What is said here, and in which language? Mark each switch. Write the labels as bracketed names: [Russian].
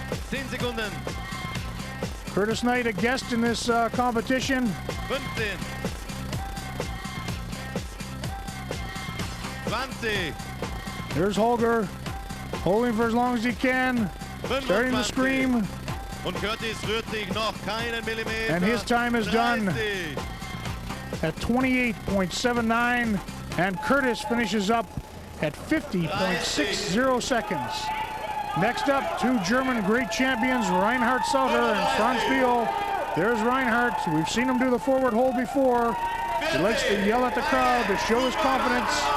[German] 10 Sekunden. [English] Curtis Knight, a guest in this competition. 15. 20. There's Holger, holding for as long as he can. Starting to scream. [German] Und Curtis rührt sich noch keinen Millimeter. [English] And his time is done 30. at 28.79. And Curtis finishes up at 50.60 seconds. Next up, two German great champions, Reinhard Sauter and Franz Biel. There's Reinhard. We've seen him do the forward hold before. He likes to yell at the crowd to show his confidence.